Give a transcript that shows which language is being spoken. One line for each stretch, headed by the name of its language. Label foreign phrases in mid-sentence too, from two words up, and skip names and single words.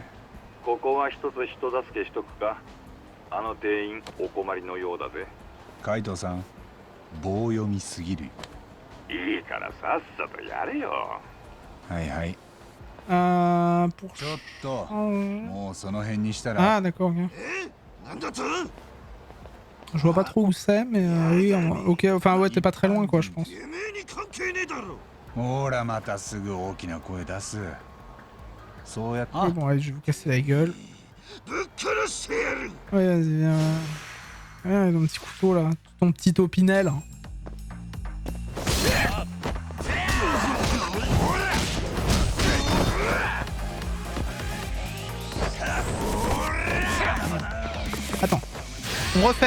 Japanese: ここは一つ人助けしとくか。あの店員お困りのようだぜ。カイトさん、棒読みすぎるよ。いいからさっさとやれよ。はいはい。
French: pour...
Japanese: ちょっと、もうその辺にしたら。
French: Ah d'accord, ok. Je vois pas trop où c'est, mais oui, ok, enfin ouais, t'es pas très loin quoi, je pense.
Japanese: ほら、またすぐ大きな声出す。そうやって。
French: Bon, allez, je vais vous casser la gueule. Ouais, vas-y, viens. Ouais, ton petit couteau là, ton petit opinel. Attends, on refait.